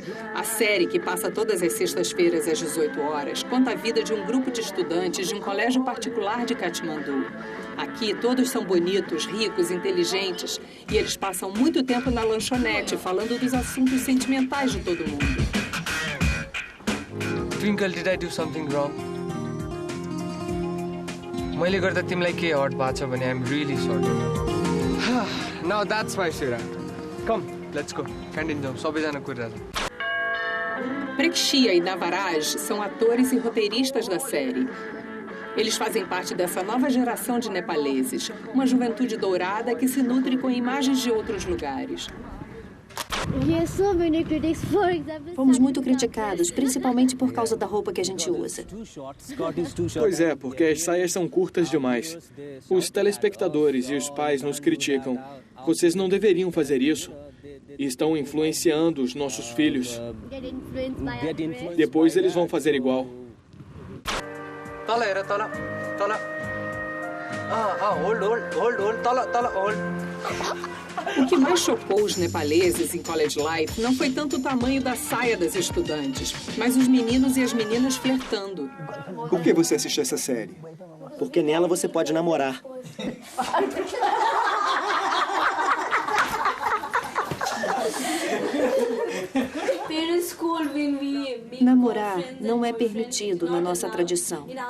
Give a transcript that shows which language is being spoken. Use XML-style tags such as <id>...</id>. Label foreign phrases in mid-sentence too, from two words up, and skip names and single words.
<pt>A série, que passa todas as sextas-feiras às 18 horas, conta a vida de um grupo de estudantes de um colégio particular de Katmandu. Aqui, todos são bonitos, ricos, inteligentes e eles passam muito tempo na lanchonete, falando dos assuntos sentimentais de todo mundo.</pt> <en>Twinkle, did I do something wrong?</en> <ne>मैले गर्दा तिमीलाई के हर्ट भएको छ भने</ne> <en>I'm really sorry. Now that's my Shira. Come, let's go.</en> <ne>Canteen जाऊ, सबैजना कुरिरहेछ.</ne> <pt>Prekshia e Navaraj são atores e roteiristas da série. Eles fazem parte dessa nova geração de nepaleses, uma juventude dourada que se nutre com imagens de outros lugares. Fomos muito criticados, principalmente por causa da roupa que a gente usa. Pois é, porque as saias são curtas demais. Os telespectadores e os pais nos criticam. Vocês não deveriam fazer isso. E estão influenciando os nossos filhos. Depois eles vão fazer igual.</pt> <ne>तल हेर तल तल hold तल hold.</ne> <pt>O que mais chocou os nepaleses em College Life não foi tanto o tamanho da saia das estudantes, mas os meninos e as meninas flertando. Por que você assiste essa série? Porque nela você pode namorar. Namorar não é permitido na nossa tradição.</pt>